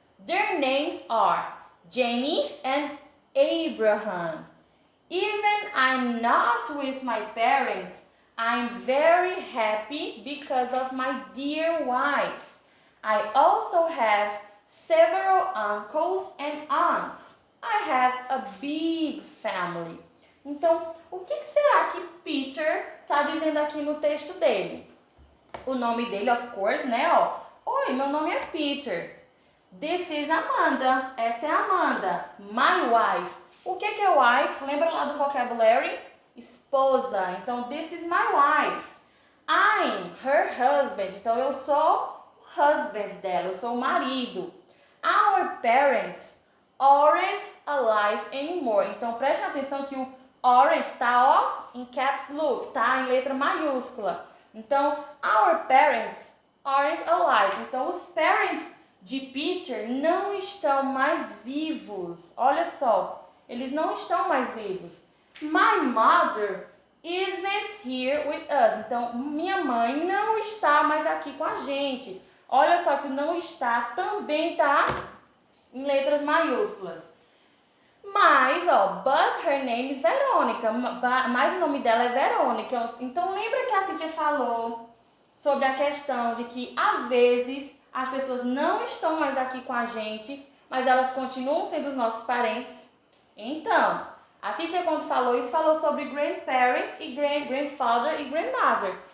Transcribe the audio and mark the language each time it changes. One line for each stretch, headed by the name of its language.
English: Their names are Jenny and Abraham. Even I'm not with my parents, I'm very happy because of my dear wife. I also have several uncles and aunts. I have a big family.
Portuguese: Então, o que será que Peter está dizendo aqui no texto dele? O nome dele,
English: of course,
Portuguese: né? Oi, meu nome é Peter.
English: This is Amanda.
Portuguese: Essa é a Amanda.
English: My wife.
Portuguese: O que é wife? Lembra lá do vocabulary? Esposa.
English: Então, this is my wife. I'm her husband.
Portuguese: Então, eu sou o husband dela. Eu sou o marido.
English: Our parents aren't alive anymore.
Portuguese: Então, preste atenção que o aren't está, em caps lock, tá? Em letra maiúscula.
English: Então, our parents aren't alive.
Portuguese: Então, os parents de Peter não estão mais vivos. Olha só, eles não estão mais vivos.
English: My mother isn't here with us.
Portuguese: Então, minha mãe não está mais aqui com a gente. Olha só que não está também tá em letras maiúsculas.
English: Mas, but her name is Veronica.
Portuguese: Mas o nome dela é Verônica. Então, lembra que a teacher falou sobre a questão de que, às vezes, as pessoas não estão mais aqui com a gente, mas elas continuam sendo os nossos parentes? Então, a teacher, quando falou isso, falou sobre grandparent e grandfather e grandmother.